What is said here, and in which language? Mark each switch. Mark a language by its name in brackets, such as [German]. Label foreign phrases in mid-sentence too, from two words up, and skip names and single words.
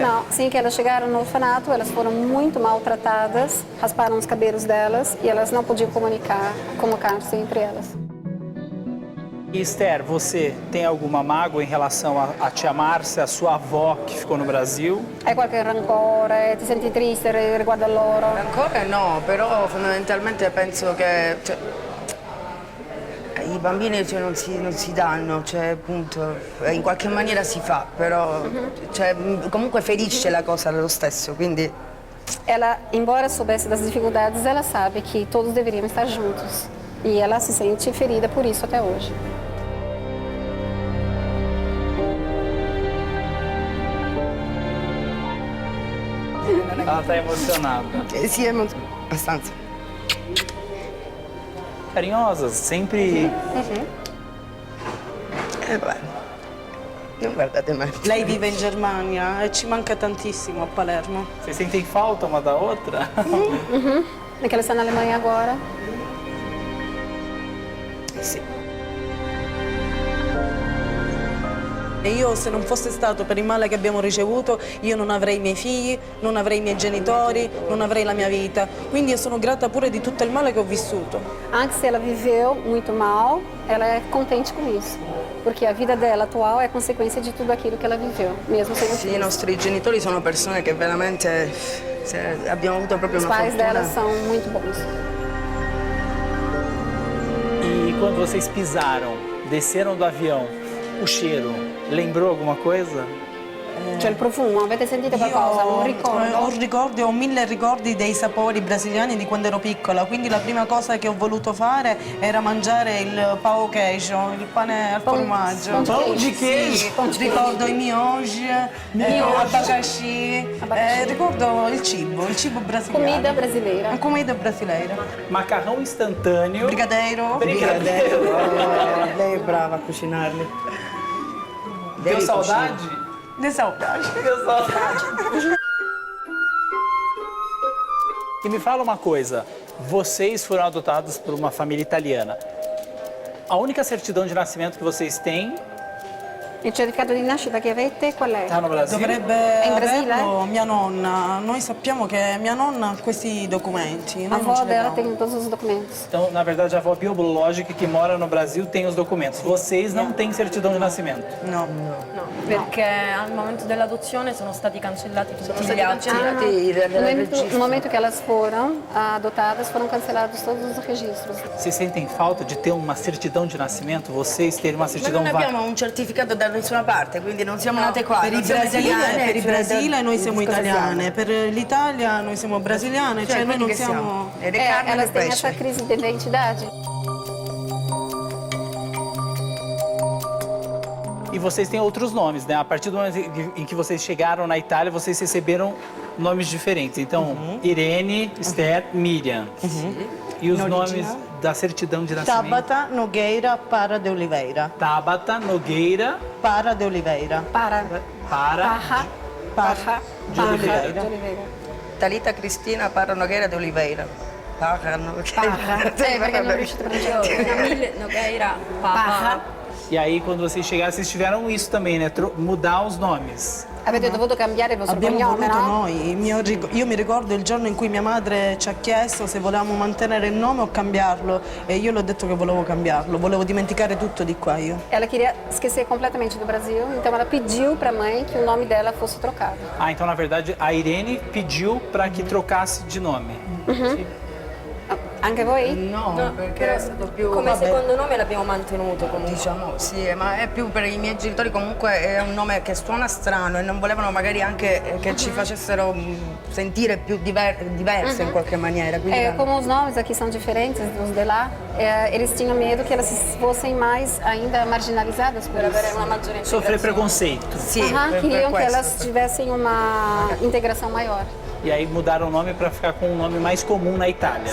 [Portuguese] Não, assim que elas chegaram no orfanato, elas foram muito maltratadas, rasparam os cabelos delas e elas não podiam comunicar-se entre elas. E Esther, você tem alguma mágoa em relação a tia Márcia, a sua avó que ficou no Brasil? [Italian] Hai qualche rancore? Ti senti triste riguardo a loro? Ancora no, però fondamentalmente penso che i bambini non si danno, cioè, appunto, in qualche maniera si fa, però cioè, comunque ferisce la cosa lo stesso, quindi... [Portuguese] Ela, embora soubesse das dificuldades, ela sabe que todos deveriam estar juntos. E ela se sente ferida por isso até hoje. Ela está emozionada. [Italian] Sì, abbastanza. [Portuguese] Carinhosas, sempre. [Italian] Vabbè, non guardate mai. Lei vive in Germania e ci manca tantissimo a Palermo. [Portuguese] Vocês sentem falta uma da outra? Perché ela está na Alemanha agora. [Italian] Sì. E io, se non fosse stato per il male che abbiamo ricevuto, io non avrei i miei figli, non avrei i miei genitori, non avrei la mia vita. Quindi io sono grata pure di tutto il male che ho vissuto. Anche se [Portuguese] ela viveu muito mal, ela é contente com isso. Porque a vida dela atual é consequência de tudo aquilo que ela viveu, mesmo sem [Italian] Sì, i nostri genitori sono persone che veramente abbiamo avuto proprio [Portuguese] Os [Italian] una [Portuguese] pais [Italian] fortuna. [Portuguese] dela são muito bons. E quando vocês pisaram, desceram do avião, o cheiro, lembrou alguma coisa? [Italian] Cioè il profumo, avete sentito qualcosa? Un ricordo? Ho ricordi, ho 1000 ricordi dei sapori brasiliani di quando ero piccola, quindi la prima cosa che ho voluto fare era mangiare il [Portuguese] pão queijo, [Italian] il pane al formaggio. [Portuguese] Pão de queijo? [Italian] Sì, [Portuguese] Pão de queijo. [Italian] ricordo i mioji, abacaxi, ricordo il cibo brasiliano. [Portuguese] Comida brasileira. Comida brasileira. Macarrão instantâneo. Brigadeiro. Brigadeiro. [Italian] Lei è brava a cucinarli. [Portuguese] Deu [Italian] Lei [Portuguese] saudade? De saudade. Deu saudade. E me fala uma coisa, vocês foram adotados por uma família italiana. A única certidão de nascimento que vocês têm [Italian] Il certificato di nascita che avete qual è? [Portuguese] está no Brasil? [Italian] Dovrebbe in Brasile? averlo mia nonna. Noi sappiamo che mia nonna ha questi documenti. [Portuguese] A [Italian] Noi non [Portuguese] avó [Italian] ce li [Portuguese] dela [Italian] abbiamo. [Portuguese] tem todos os documentos. Então, na verdade, a avó biológica que mora no Brasil tem os documentos. Vocês não têm certidão de nascimento. [Italian] No. No, perché al momento dell'adozione sono stati cancellati tutti gli atti. [Portuguese] No momento que elas foram adotadas, foram cancelados todos os registros. Vocês sentem falta de ter uma certidão de nascimento? Vocês terem uma [Italian] Ma [Portuguese] certidão [Italian] non abbiamo un certificato da nessuna parte, quindi non siamo nate qua. Per non il siamo Brasile, italiane, per il cioè, Brasile noi siamo cosa italiane, siamo? per l'Italia noi siamo brasiliane, Cioè, cioè noi quindi non che siamo... Ed è carne [Portuguese] elas [Italian] e [Portuguese] têm [Italian] pesce. [Portuguese] essa crise de identidade. E vocês têm outros nomes, né? A partir do momento em que vocês chegaram na Itália, vocês receberam nomes diferentes. Então, Irene, Esther, Miriam. E os nomes da certidão de nascimento? Tabata Nogueira Para de Oliveira. Tabata Nogueira Para de Oliveira. Para. Parra Parra. de Oliveira. De Oliveira. Talita Cristina Parra Nogueira de Oliveira. Parra Nogueira. [Italian] Perché non riuscite a pronunciare. Camille Nogueira, Papa. [Portuguese] E aí, quando vocês chegaram, vocês tiveram isso também, né? Mudar os nomes. [Italian] Avete dovuto cambiare il vostro Abbiamo cognome, voluto no? noi. Io mi ricordo il giorno in cui mia madre ci ha chiesto se volevamo mantenere il nome o cambiarlo e io le ho detto che volevo cambiarlo, volevo dimenticare tutto di qua io. [Portuguese] Ela queria esquecer completamente do Brasil, então ela pediu para a mãe que o nome dela fosse trocado. Ah, então, na verdade, a Irene pediu para que trocasse de nome. [Italian] Anche voi? No, perché però è stato più... come vabbè, secondo nome l'abbiamo mantenuto comunque. diciamo, sì, ma è più per i miei genitori comunque è un nome che suona strano e non volevano magari anche che ci facessero sentire più diverse in qualche maniera. Quindi [Portuguese] Como os nomes aqui são diferentes dos de lá, eles tinham medo que elas fossem mais ainda marginalizadas por [Italian] Per avere [Portuguese] isso. [Italian] una maggiore [Portuguese] Sofrer [Italian] integrazione. [Portuguese] preconceito. [Italian] sì, [Portuguese] Queriam que [Italian] questo. [Portuguese] elas tivessem uma integração maior. E aí mudaram o nome para ficar com um nome mais comum na Itália.